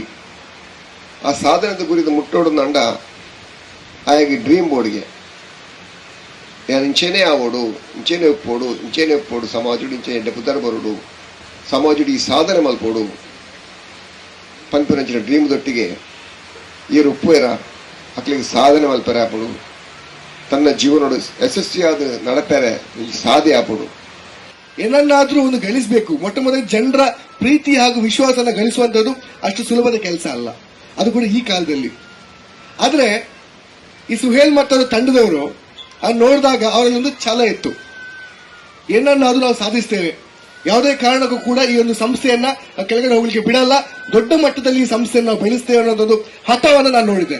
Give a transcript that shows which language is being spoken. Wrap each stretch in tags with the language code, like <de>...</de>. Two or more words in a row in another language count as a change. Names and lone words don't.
<tcy>ಆ ಸಾಧನದ ಗುರಿದ ಮುಟ್ಟೋಡಂದ ಆಯಾಗಿ ಡ್ರೀಮ್ ಬೋರ್ಡ್ಗೆ ಯಾನು ಇಂಚೆನೇ ಆವೋಡು, ಇಂಚೆನೇ ಒಪ್ಪೋಡು ಸಮಾಜುಡಿ ಇಂಚೆ ಎಡ್ಡೆ ಪುದರ್ ಬರೋಡು, ಸಮಾಜುಡಿ ಸಾಧನೆ ಮಲ್ಪೋಡು ಪಂಪಿನಂಚಿನ ಡ್ರೀಮ್ ದೊಟ್ಟಿಗೆ ಈರು ಉಪ್ಪುಯರ ಅಕ್ಲಿಗೆ ಸಾಧನೆ ಮಲ್ಪರೆ ಆಪಡು, ತನ್ನ ಜೀವನೋಡು ಯಶಸ್ವಿಯಾದ ನಡಪೆರೆ ಸಾಧೆ ಆಪಡು.</tcy> <kn>ಏನನ್ನಾದ್ರೂ ಒಂದು ಗಳಿಸಬೇಕು, ಮೊಟ್ಟ ಮೊದಲ ಜನರ ಪ್ರೀತಿ ಹಾಗೂ ವಿಶ್ವಾಸನ ಗಳಿಸುವಂತದ್ದು ಅಷ್ಟು ಸುಲಭದ ಕೆಲಸ ಅಲ್ಲ, ಅದು ಕೂಡ ಈ ಕಾಲದಲ್ಲಿ. ಆದ್ರೆ ಈ ಸುಹೇಲ್ ಮತ್ತು ತಂಡದವರು ಅದು ನೋಡಿದಾಗ ಅವರಲ್ಲಿ ಒಂದು ಛಲ ಇತ್ತು, ಏನನ್ನಾದ್ರೂ ನಾವು ಸಾಧಿಸ್ತೇವೆ, ಯಾವುದೇ ಕಾರಣಕ್ಕೂ ಕೂಡ ಈ ಒಂದು ಸಂಸ್ಥೆಯನ್ನ ಕೆಳಗಡೆ ಹೋಗ್ಲಿಕ್ಕೆ ಬಿಡಲ್ಲ, ದೊಡ್ಡ ಮಟ್ಟದಲ್ಲಿ ಈ ಸಂಸ್ಥೆಯನ್ನು ನಾವು ಬೆಳೆಸ್ತೇವೆ ಅನ್ನೋದೊಂದು ಹಠವನ್ನು ನಾನು ನೋಡಿದೆ.</kn>